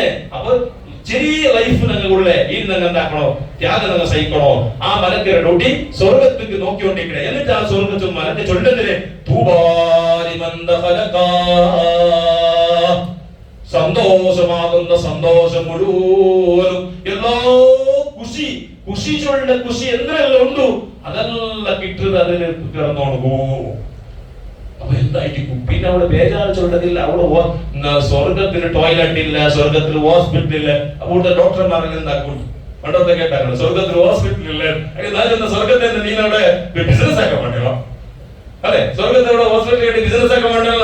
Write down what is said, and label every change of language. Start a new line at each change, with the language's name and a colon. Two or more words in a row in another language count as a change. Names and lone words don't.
Malayalam: അപ്പൊ ചെറിയ ലൈഫ് ഞങ്ങളുള്ള ഈ നിങ്ങൾ എന്താക്കണോ, ത്യാഗം നിങ്ങൾ സഹിക്കണോ. ആ മലക്കയുടെ ഡ്യൂട്ടി സ്വർഗത്തേക്ക് നോക്കിക്കൊണ്ടിരിക്കണേ. എന്നിട്ട് ആ സ്വർഗത്തിൽ മലക്ക് ചൊല്ലുന്നതിന് സന്തോഷമാകുന്ന സന്തോഷം മുഴുവനും എല്ലാ ഖുഷി ചൊല്ല ഖുഷി എന്തെല്ലാം ഉണ്ടോ അതെല്ലാം കിട്ടുന്നത് അതിൽ കിടന്നോണ്ട് പോകും. അപ്പൊ എന്തായിരിക്കും പിന്നെ അവിടെ ബേജാറ് ചൊല്ലതില്ല. അവിടെ സ്വർഗത്തിൽ ടോയ്ലറ്റ് ഇല്ല, സ്വർഗത്തിൽ ഹോസ്പിറ്റൽ ഇല്ല. അവിടെ ഡോക്ടർമാരെല്ലാം എന്താക്കും പണ്ടത്തെ കേട്ടാണ് സ്വർഗത്തിൽ ഹോസ്പിറ്റൽ ഇല്ല. സ്വർഗത്തെ നീനവിടെ ബിസിനസ് ആക്കാൻ വേണ്ടിയോ അല്ലെ, സ്വർഗത്തോടെ ഹോസ്പിറ്റലിൽ ബിസിനസ് ആക്കാൻ വേണ്ടിയല്ല.